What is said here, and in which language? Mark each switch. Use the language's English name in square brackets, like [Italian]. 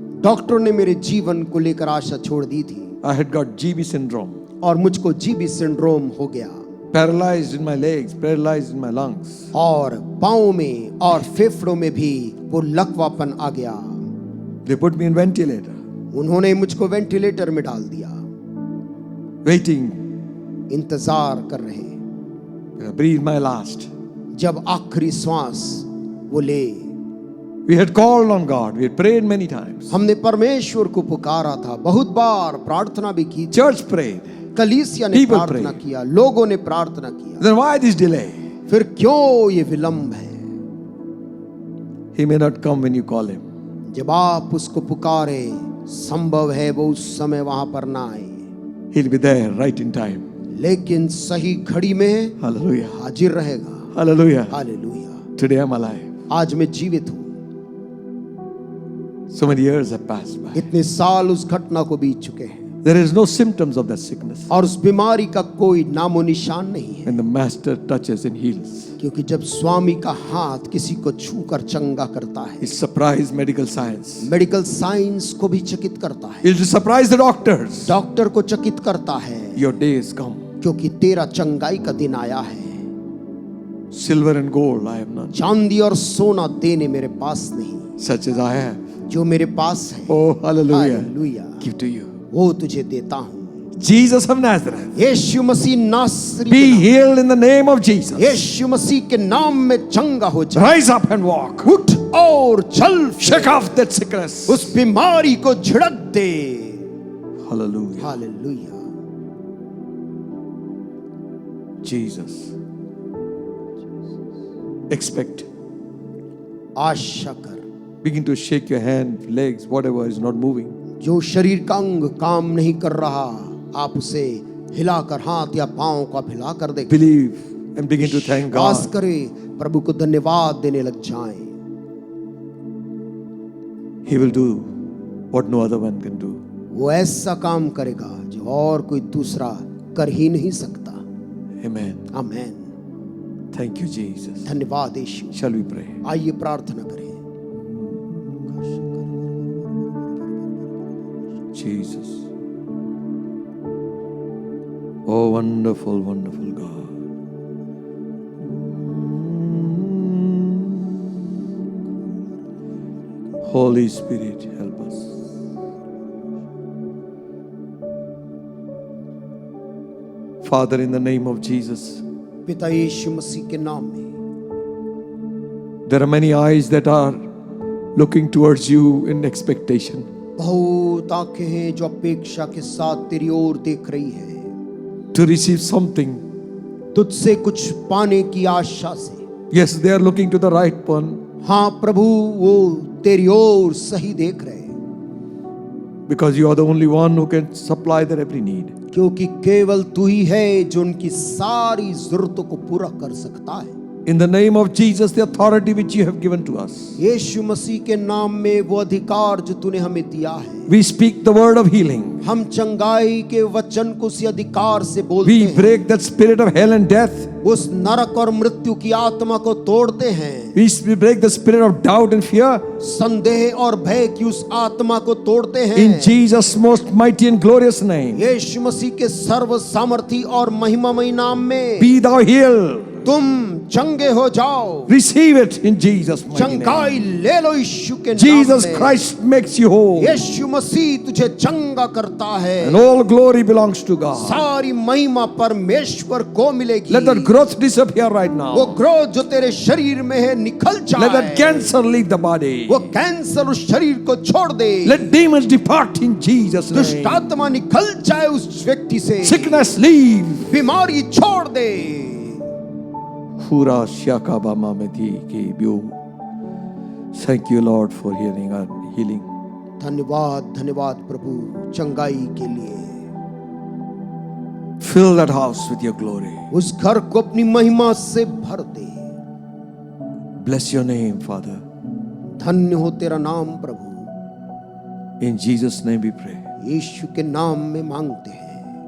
[Hindi] डॉक्टरों ने मेरे जीवन को लेकर आशा छोड़ दी थी [English] I had got GB syndrome. [Hindi] और मुझको जीबी सिंड्रोम हो गया [English] Paralyzed in my legs, paralyzed in my lungs. [Hindi] और पाँव में और फेफड़ों में भी वो लकवापन आ गया। [English] They put me in ventilator, [Hindi] उन्होंने मुझको वेंटिलेटर में डाल दिया। [English] waiting. [Hindi] इंतजार कर रहे [English] I breathed my last. [Hindi] जब आखिरी श्वास वो ले। [English] We had called on God. We had prayed many times. [Hindi] हमने परमेश्वर को पुकारा था, बहुत बार प्रार्थना भी की। [English] Church prayed. [Hindi] कलीसिया ने [English] People [Hindi] प्रार्थना [English] prayed. [Hindi] किया, लोगों ने प्रार्थना किया। [English] Then why this delay? [Hindi] फिर क्यों ये विलंब है? [English] He may not come when you call him. [Hindi] जब आप उसको पुकारे, संभव है वो उस समय वहां पर ना आए, [English] He'll be there right in time. [Hindi] लेकिन सही घड़ी में [English] Hallelujah. [Hindi] हाजिर रहेगा। [English] Hallelujah. [Hindi] Hallelujah. [English] Today I'm alive. [Hindi] आज मैं जीवित हूँ। [English] So many years have passed by. [Hindi] इतने साल उस घटना को बीत चुके हैं [English] There is no symptoms of that sickness. [Hindi] और उस बीमारी का कोई नामो निशान नहीं है, [English] When the Master touches and heals, [Hindi] क्योंकि जब स्वामी का हाथ किसी को छूकर चंगा करता है, [English] it surprises medical science. [Hindi] Medical science को भी चकित करता है, [English] It'll surprise the doctors. [Hindi] Doctor को चकित करता है, [English] Your day has come. [Hindi] क्योंकि तेरा चंगाई का दिन आया है। [English] Silver and gold I have none. [Hindi] चांदी और सोना देने मेरे पास नहीं, [English] Such as I have. [Hindi] जो मेरे पास है [English] Oh, hallelujah. [Hindi] Hallelujah, [English] Give to you. [Hindi] वो तुझे देता हूँ। [English] Jesus of Nazareth, [Hindi] यीशु मसीह नासरी [English] be [Hindi] के नाम- [English] healed in the name of Jesus. [Hindi] यीशु मसीह के नाम में चंगा हो जा, [English] Rise up and walk. [Hindi] उठ और चल, [English] Shake off that sickness. [Hindi] उस बीमारी को झड़क दे। [English] Hallelujah. [Hindi] हालेलुया। [English] Jesus. Expect. [Hindi] आशा कर, [English] Begin to shake your hand, legs, whatever is not moving. [Hindi] जो शरीर का अंग काम नहीं कर रहा, आप उसे हिलाकर, हाथ या पांव को आप हिलाकर देखें। [English] Believe and begin to thank [Hindi] विश्वास [English] God. [Hindi] करें, प्रभु को धन्यवाद देने लग जाएं। [English] He will do what no other one can do. [Hindi] वो ऐसा काम करेगा जो और कोई दूसरा कर ही नहीं सकता। [English] Amen. [Hindi] Amen. [English] Thank you, Jesus. [Hindi] धन्यवाद यीशु। [English] Shall we pray? [Hindi] आइए प्रार्थना करें। [English] Jesus. Oh, wonderful, wonderful God. Holy Spirit, help us. Father, in the name of Jesus, [Hindi] पिता यीशु मसीह के नाम में [English] there are many eyes that are looking towards you in expectation. [Hindi] बहुत आंखें हैं जो अपेक्षा के साथ तेरी ओर देख रही है, [English] To receive something. [Hindi] तुझसे कुछ पाने की आशा से। [English] Yes, they are looking to the right one. [Hindi] हाँ प्रभु, वो तेरी ओर सही देख रहे हैं, [English] Because you are the only one who can supply their every need. [Hindi] क्योंकि केवल तू ही है जो उनकी सारी जरूरतों को पूरा कर सकता है। [English] In the name of Jesus, the authority which you have given to us, [Hindi] यीशु मसीह के नाम में वो अधिकार जो तूने हमें दिया है, [English] we speak the word of healing. [Hindi] हम चंगाई के वचन को उसी अधिकार से बोलते [English] We [Hindi] हैं। [English] break that spirit of hell and death. [Hindi] उस नरक और मृत्यु की आत्मा को तोड़ते हैं। [English] We break the spirit of doubt and fear. [Hindi] संदेह और भय की उस आत्मा को तोड़ते हैं। [English] In Jesus' most mighty and glorious name, [Hindi] यीशु मसीह के सर्व सामर्थी और महिमामय नाम में [English] be thou healed. [Hindi] तुम चंगे हो जाओ। [English] Receive it in Jesus' mighty [Hindi] चंगाई [English] name. [Hindi] ले लो यीशु के नाम [English] Jesus [Hindi] में। [English] Christ makes you whole. [Hindi] यीशु मसीह तुझे चंगा करता है। [English] And all glory belongs to God. [Hindi] सारी महिमा परमेश्वर को मिलेगी। [English] Let that growth disappear right [Hindi] वो [English] now. [Hindi] क्रोध जो तेरे शरीर में है निकल जाए। [English] Let that cancer leave the body. [Hindi] वो कैंसर उस शरीर को छोड़ दे। [English] Let demons depart in Jesus' [Hindi] दुष्ट [English] name. [Hindi] आत्मा निकल जाए उस व्यक्ति से। [English] Sickness leave. [Hindi] बीमारी छोड़ दे। Hura Shakaba Mameti Ki Byu. [English] Thank you, Lord, for hearing our healing. [Hindi] धन्यवाद धन्यवाद प्रभु चंगाई के लिए। [English] Fill that house with your glory. [Hindi] उस घर को अपनी महिमा से भर दे। [English] Bless your name, Father. [Hindi] धन्य हो तेरा नाम प्रभु। [English] In Jesus' name we pray. [Hindi] यीशु के नाम में मांगते हैं।